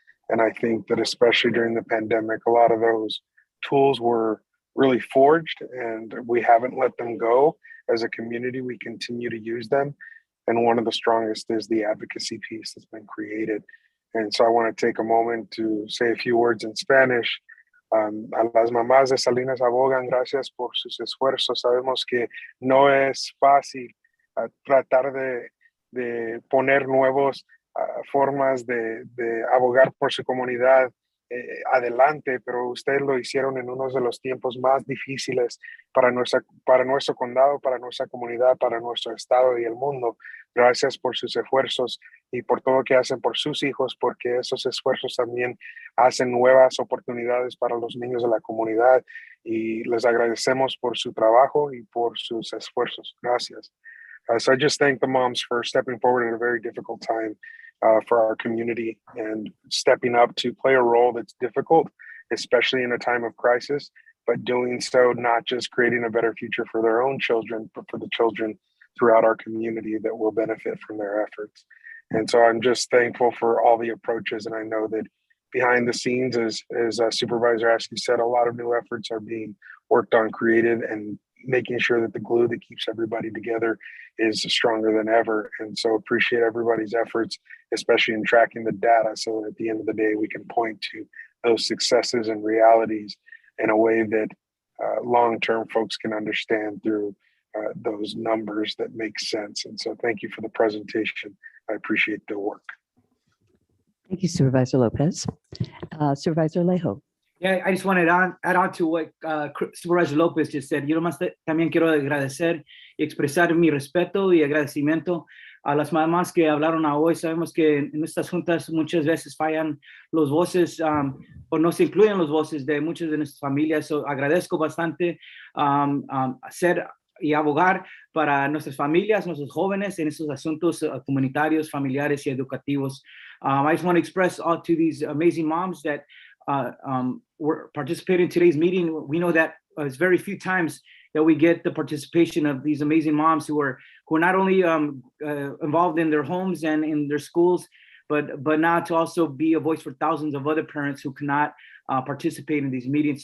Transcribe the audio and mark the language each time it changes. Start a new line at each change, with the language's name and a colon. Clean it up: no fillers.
English: And I think that especially during the pandemic, a lot of those tools were really forged and we haven't let them go. As a community, we continue to use them. And one of the strongest is the advocacy piece that's been created. And so I want to take a moment to say a few words in Spanish.
Spanish: A las mamás de Salinas abogan, gracias por sus esfuerzos. Sabemos que no es fácil tratar de poner nuevos formas de abogar por su comunidad adelante, pero ustedes lo hicieron en uno de los tiempos más difíciles para nuestro condado, para nuestra comunidad, para nuestro estado y el mundo. Gracias por sus esfuerzos y por todo lo que hacen por sus hijos, porque esos esfuerzos también hacen nuevas oportunidades para los niños de la comunidad y les agradecemos por su trabajo y por sus esfuerzos. Gracias.
English: So I just thank the moms for stepping forward at a very difficult time for our community and stepping up to play a role that's difficult, especially in a time of crisis, but doing so not just creating a better future for their own children, but for the children throughout our community that will benefit from their efforts. And so I'm just thankful for all the approaches. And I know that behind the scenes, as Supervisor Askew said, a lot of new efforts are being worked on, created, and making sure that the glue that keeps everybody together is stronger than ever. And so appreciate everybody's efforts, especially in tracking the data, so that at the end of the day, we can point to those successes and realities in a way that long-term folks can understand through those numbers that make sense. And so thank you for the presentation. I appreciate the work. Thank you, Supervisor Lopez. Supervisor Alejo. Yeah, I just wanted to add on to what Supervisor Lopez just said.
Spanish: Yo nomás también quiero agradecer y expresar mi respeto y agradecimiento a las mamás que hablaron hoy. Sabemos que en estas juntas muchas veces fallan los voces o no se incluyen los voces de muchas de nuestras familias. So, agradezco bastante hacer y abogar para nuestras familias, nuestros jóvenes en estos asuntos comunitarios, familiares y educativos.
English: I just want to express all to these amazing moms that we're participating in today's meeting. We know that it's very few times that we get the participation of these amazing moms who are not only involved in their homes and in their schools, but now to also be a voice for thousands of other parents who cannot participate in these meetings.